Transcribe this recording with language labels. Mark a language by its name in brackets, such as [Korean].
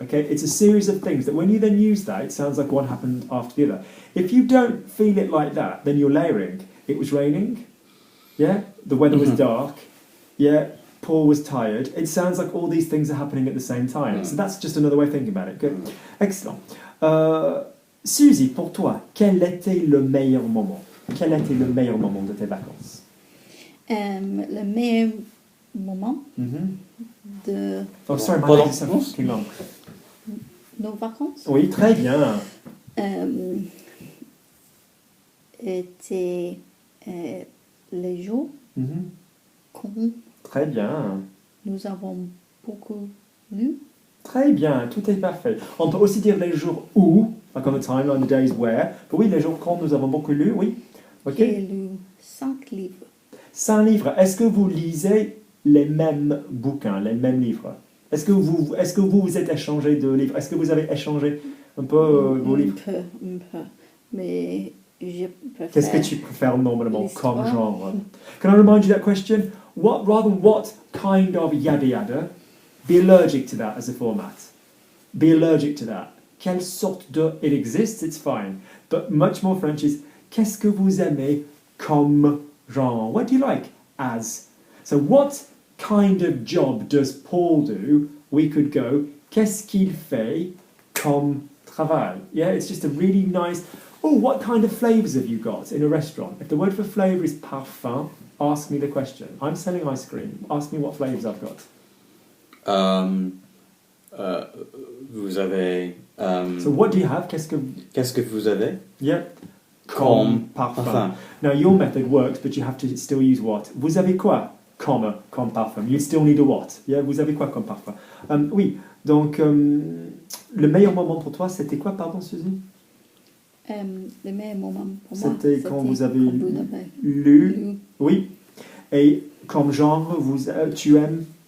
[English] Okay, it's a series of things that when you then use that, it sounds like one happened after the other. If you don't feel it like that, then you're layering. It was raining. Yeah, the weather was dark. Yeah, Paul was tired. It sounds like all these things are happening at the same time. So that's just another way of thinking about it. Good, excellent. [French] Suzy, pour toi, quel était le meilleur moment? Quel était le meilleur moment de tes vacances? Le meilleur moment de [English] Oh, sorry, my [French] Pendant- [English] legs are so fucking long. [French] nos vacances Oui, très bien. était les jours qu'on Très bien. nous avons beaucoup lu. Très bien, tout est parfait. On peut aussi dire les jours où, [English] like on the timeline, the days where. [French] Mais oui, les jours quand nous avons beaucoup lu, oui. Ok. J'ai lu 5 livres. 5 livres. Est-ce que vous lisez les mêmes bouquins, les mêmes livres? Est-ce que vous vous êtes échangé de livres? Est-ce que vous avez échangé un peu vos livres? Un peu. Mais je préfère... Qu'est-ce que tu préfères normalement comme l'histoire. genre? [English] Can I remind you that question? What kind of yada yada? Be allergic to that as a format. Be allergic to that. [French] Quelle sorte de... [English] It exists, it's fine. But much more French is [French] qu'est-ce que vous aimez comme genre? [English] What do you like as? So what kind of job does Paul do? We could go [French] qu'est-ce qu'il fait comme travail? [English] Yeah, it's just a really nice... Oh, what kind of flavours have you got in a restaurant? If the word for flavour is parfum, ask me the question. I'm selling ice cream. Ask me what flavours I've got. [French] Vous avez [English] So what do you have? [French] Qu'est-ce que vous avez? [English] Yeah. [French] Comme parfum. parfum. [English] Now your method works, but you have to still use what? [French] Vous avez quoi comme parfum? [English] You still need a what? Yeah. [French] Vous avez quoi comme parfum? Oui. Donc le meilleur moment pour toi, c'était quoi, pardon, Suzy? Le meilleur moment pour moi, C'était quand vous avez avez lu. Oui. Et comme genre, tu aimes?